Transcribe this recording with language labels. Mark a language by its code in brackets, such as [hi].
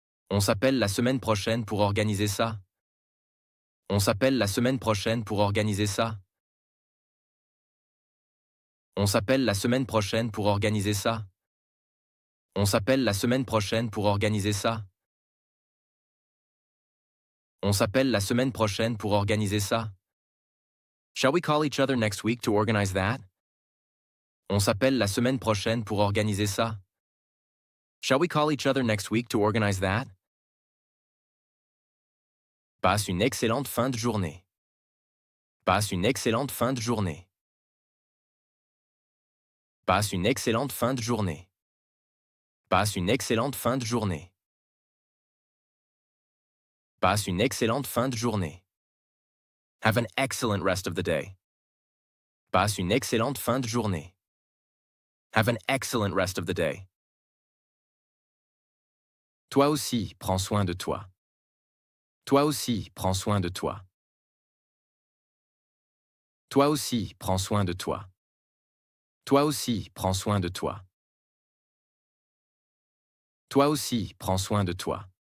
[fr] On s'appelle la semaine prochaine pour organiser ça. On s'appelle la semaine prochaine pour organiser ça. On s'appelle la semaine prochaine pour organiser ça. On s'appelle la semaine prochaine pour organiser ça. On s'appelle la semaine prochaine pour organiser ça. [en] Shall we call each other next week to organize that? [fr] On s'appelle la semaine prochaine pour organiser ça. [en] Shall we call each other next week to organize that? [fr] Passe une excellente fin de journée. Passe une excellente fin de journée. Passe une excellente fin de journée. Passe une excellente fin de journée. Passe une excellente fin de journée. [en] Have an excellent rest of the day. [fr] Passe une excellente fin de journée. [en] Have an excellent rest of the day. [fr] Toi aussi, prends soin de toi. Toi aussi, prends soin de toi. Toi aussi, prends soin de toi. Toi aussi, prends soin de toi. Toi aussi, prends soin de toi.